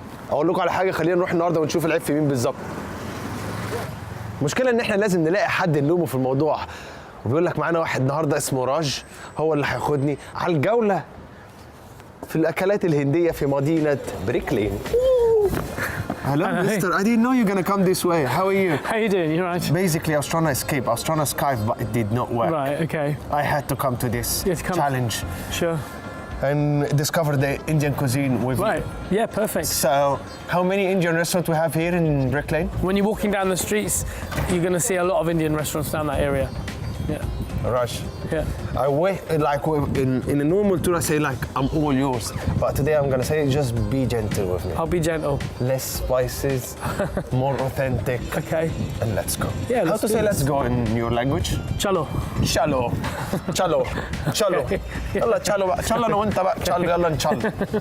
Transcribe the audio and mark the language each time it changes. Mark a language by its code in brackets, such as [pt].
[ar] اقول لكم على حاجه، خلينا نروح النهارده ونشوف العيب في مين بالظبط. المشكله ان احنا لازم نلاقي حد نلومه في الموضوع، وبيقول لك معانا واحد النهارده اسمه راج، هو اللي هياخدني على الجوله في الاكلات الهنديه في مدينه بريك لين. [en] Hello, mister. I didn't know you're gonna come this way. How are you? How you doing? You right? Basically, I was trying to escape. I was trying to Skype, but it did not work. Right, okay. I had to come to this challenge. Sure. And discover the Indian cuisine with Right, yeah, perfect. So, how many Indian restaurants we have here in Brick Lane? When you're walking down the streets, you're going to see a lot of Indian restaurants down that area. Yeah. Rush. Yeah. I wait, like in a normal tour I say like I'm all yours, but today I'm gonna say just be gentle with me. I'll be gentle. Less spices, more authentic. Okay. And let's go. Yeah, how to say let's go in your language? [hi] Chalo. Chalo. Chalo. Chalo. [ar] يلا chalo بقى. chalo انا وانت بقى. chalo يلا نشال.